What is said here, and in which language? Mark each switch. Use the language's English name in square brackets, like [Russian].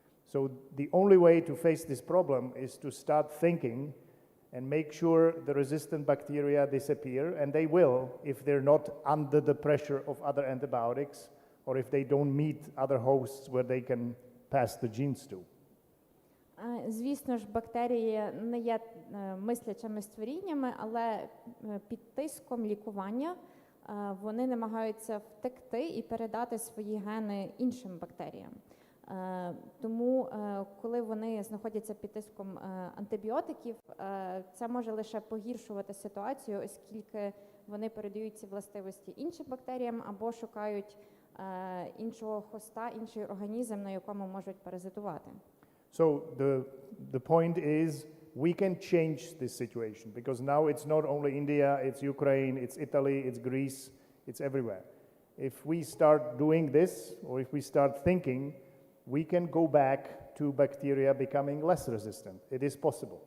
[English] So the only way to face this problem is to start thinking and make sure the resistant bacteria disappear, and they will if they're not under the pressure of other antibiotics or if they don't meet other hosts where they can pass the genes to. [Ukrainian] Звісно ж, бактерії не є мислячими створіннями, але під тиском лікування вони намагаються втекти і передати свої гени іншим бактеріям. Тому, коли вони знаходяться під тиском антибіотиків, це може лише погіршувати ситуацію, оскільки вони передають ці властивості іншим бактеріям або шукають іншого хоста, інший організм, на якому можуть паразитувати. [English] So the point is we can change this situation because now it's not only India, it's Ukraine, it's Italy, it's Greece, it's everywhere. If we start doing this or if we start thinking, we can go back to bacteria becoming less resistant. It is possible.